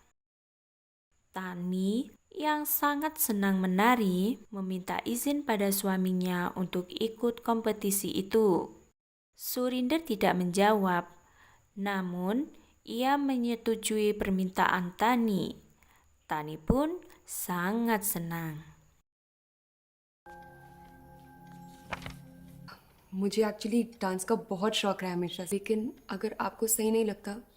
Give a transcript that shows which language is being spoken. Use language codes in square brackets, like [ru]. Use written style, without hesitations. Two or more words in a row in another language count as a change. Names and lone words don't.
[id] Tani yang sangat senang menari meminta izin pada suaminya untuk ikut kompetisi itu. Surinder tidak menjawab, namun ia menyetujui permintaan Tani. Tani pun sangat senang. [hi] मुझे [en] actually dance [hi] का बहुत शौक रहा है हमेशा से, लेकिन अगर आपको सही नहीं लगता